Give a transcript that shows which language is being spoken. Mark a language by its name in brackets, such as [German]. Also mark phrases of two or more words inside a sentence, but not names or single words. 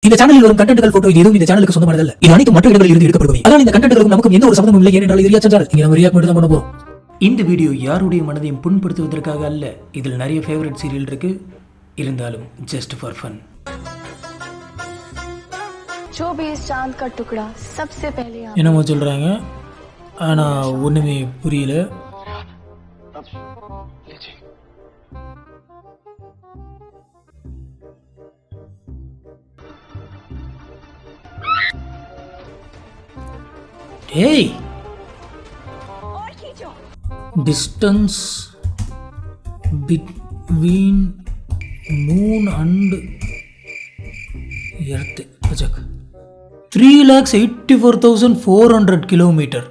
[Tamil] இந்த சேனலில் வரும் கண்டென்ட்கள் போட்டோ இது எதுவும் இந்த சேனலுக்கு சொந்தமானதல்ல. இது அனைத்து மற்ற இடங்களில் இருந்து எடுக்கப்படுபவை. அதனால் இந்த கண்டென்ட்களுக்கும் நமக்கும் எந்த ஒரு சம்பந்தமும் இல்லை. ஏனென்றால் இது [English] reaction channel. [Tamil] இங்க நம்ம ரியாக்ட் மட்டும் தான் பண்ண போறோம். இந்த வீடியோ யாருடைய மனதையும் புண்படுத்துவதற்காக அல்ல. இதில் நிறைய [English] favourite serial [Tamil] இருக்கு. இருந்தாலும் [English] just for fun. [Hindi] जो भी इस चांद का टुकड़ा सबसे पहले [Tamil] என்னமோ சொல்றாங்க, ஆனா ஒண்ணுமே புரியல. [English] Hey! Distance between moon and earth. [Tamil] Check. 3,84,400 கிலோமீட்டர்.